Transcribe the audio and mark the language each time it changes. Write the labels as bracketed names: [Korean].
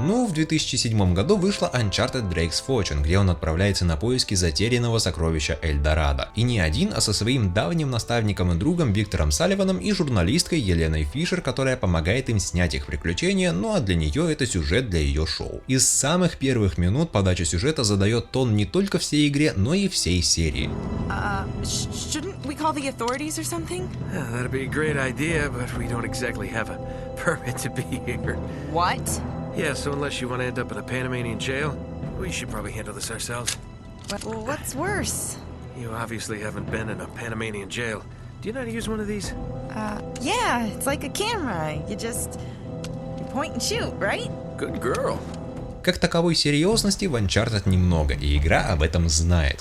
[Russian] В 2007 году вышла Uncharted Drake's Fortune, где он отправляется на поиски затерянного сокровища Эльдорадо. И не один, а со своим давним наставником и другом Виктором Салливаном и журналисткой Еленой Фишер, которая помогает им снять их приключения, ну а для нее это сюжет для ее шоу. Из самых первых минут подача сюжета задает тон не только всей игре, но и всей серии. [English] Shouldn't we call the authorities or something? Yeah, that'd be a great idea, but we don't exactly have a permit to be here. What? Yeah, so unless you want to end up in a Panamanian jail, we should probably handle this ourselves. Well, what's worse? You obviously haven't been in a Panamanian jail. Do you know how to use one of these? Yeah, it's like a camera. You point and shoot, right? Good girl. [Russian] Как таковой серьезности в Uncharted немного, и игра об этом знает.